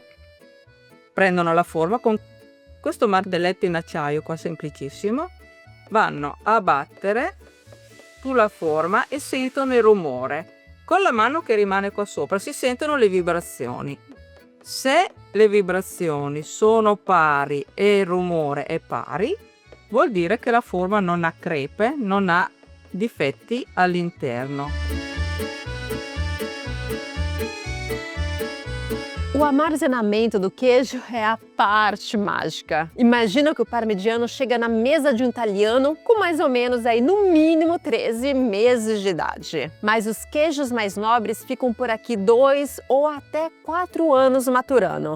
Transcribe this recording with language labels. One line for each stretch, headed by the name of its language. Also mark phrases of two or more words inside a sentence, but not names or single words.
Italian: Prendono la forma con questo martelletto in acciaio qua semplicissimo, vanno a battere sulla forma e sentono il rumore. Con la mano che rimane qua sopra si sentono le vibrazioni. Se le vibrazioni sono pari e il rumore è pari, vuol dire che la forma non ha crepe, non ha difetti all'interno.
Portuguese: O armazenamento do queijo é a parte mágica. Imagina que o parmigiano chega na mesa de um italiano com mais ou menos aí no mínimo 13 meses de idade. Mas os queijos mais nobres ficam por aqui 2 ou até 4 anos maturando.